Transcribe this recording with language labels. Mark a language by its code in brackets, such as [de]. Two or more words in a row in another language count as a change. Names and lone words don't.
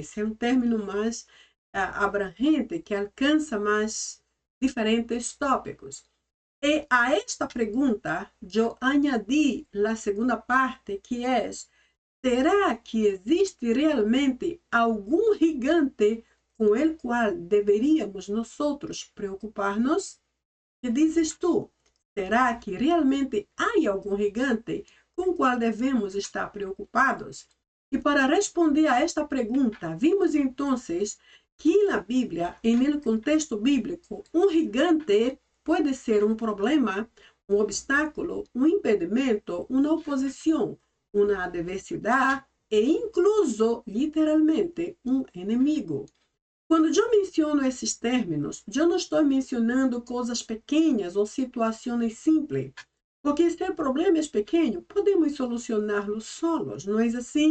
[es] Ese es un término más abrangente, que alcanza más diferentes tópicos. Y a esta pregunta yo añadí la segunda parte, que es, ¿será que existe realmente algún gigante com el qual deveríamos nosotros preocuparnos? ¿Qué dices tú? ¿Será que realmente hay algún gigante [pt] com o qual devemos estar preocupados? E para responder a esta pergunta, vimos entonces que na Bíblia, [es] en el contexto bíblico, [pt] um gigante pode ser um problema, um obstáculo, um impedimento, uma oposição, uma adversidade e incluso, literalmente, um inimigo. Quando eu menciono esses términos, eu não estou mencionando coisas pequenas ou situações simples, porque se o problema é pequeno, podemos solucioná-lo solos, não é assim?